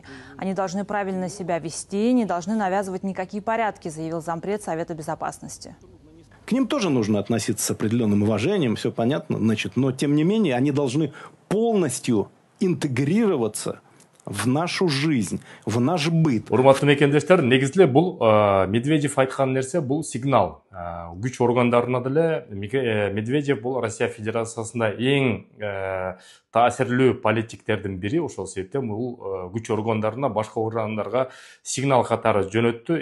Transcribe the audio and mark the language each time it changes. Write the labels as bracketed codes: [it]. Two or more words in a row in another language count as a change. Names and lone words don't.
[ru] Они должны правильно себя вести, не должны навязывать никакие порядки, заявил зампред Совета Безопасности. К ним тоже нужно относиться с определенным уважением, все понятно, значит, но тем не менее они должны полностью интегрироваться в нашу жизнь, в наш быт. [ky] Урматтуу мекендештер, негизде бул Медведев айткан нерсе бул сигнал. Күч органдарына деле Медведев бул Россия Федерациясында эң таасирлүү политиктердин бири, ошол себептен бул күч органдарына, башка органдарга сигнал катары жөнөттү.